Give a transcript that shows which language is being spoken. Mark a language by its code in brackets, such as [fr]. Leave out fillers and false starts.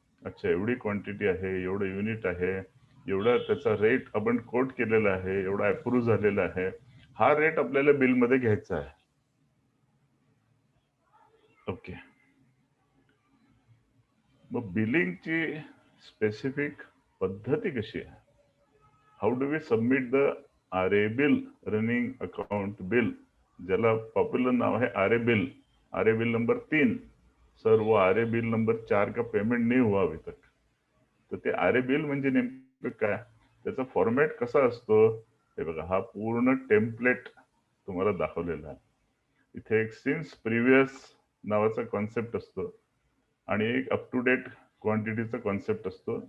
[mr] अच्छा, एवढी क्वांटिटी आहे, एवढं युनिट आहे, एवढा त्याचा रेट आपण कोट केलेला आहे, एवढा अप्रूव्ह झालेला आहे, हा रेट आपल्याला बिलमध्ये घ्यायचा आहे. ओके. मग बिलिंगची स्पेसिफिक पद्धती कशी आहे? [en] how do we submit the RA bill, running account bill, [mr] ज्याला पॉप्युलर नाव है RA bill. [hi] RA bill number 3. Sir वो RA बिल नंबर 4 का पेमेंट नहीं हुआ अभी तक. [mr] तर ते RA बिल म्हणजे नेमकं काय, त्याचा फॉर्मॅट कसा असतो हे बघा. हा पूर्ण टेम्पलेट तुम्हाला दाखवलेला आहे. इथे एक सिन्स प्रिव्हियस नावाचा कॉन्सेप्ट असतो आणि एक अप टू डेट क्वांटिटीचा कॉन्सेप्ट असतो.